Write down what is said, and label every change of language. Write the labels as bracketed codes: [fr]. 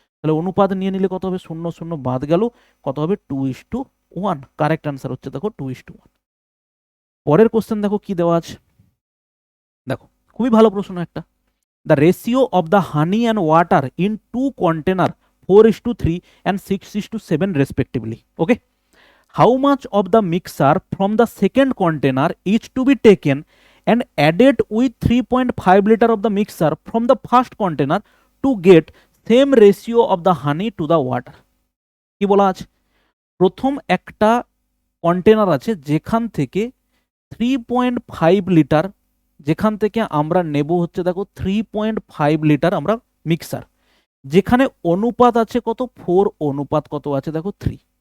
[bn] তাহলে অনুপাত নিয়ে নিলে কত হবে 0 0 বাদ গেল, কত হবে 2:1। কারেক্ট অ্যান্সার হচ্ছে দেখো 2:1। পরের কোশ্চেন দেখো কি দেওয়া আছে, দেখো খুবই ভালো প্রশ্ন একটা। [en] The ratio of the honey and water in two container 4:3 and 6:7 respectively. Okay. How much of the mixture from the second container is to be taken and added with 3.5 liter of the mixture from the first container to get same ratio of the honey to the water? [bn] কি বলা আছে, প্রথম একটা container আছে যেখান থেকে 3.5 litre, যেখান থেকে আমরা নেব হচ্ছে দেখো 3.5 লিটার আমরা মিক্সার, যেখানে অনুপাত আছে কত 4, অনুপাত কত আছে দেখো 3।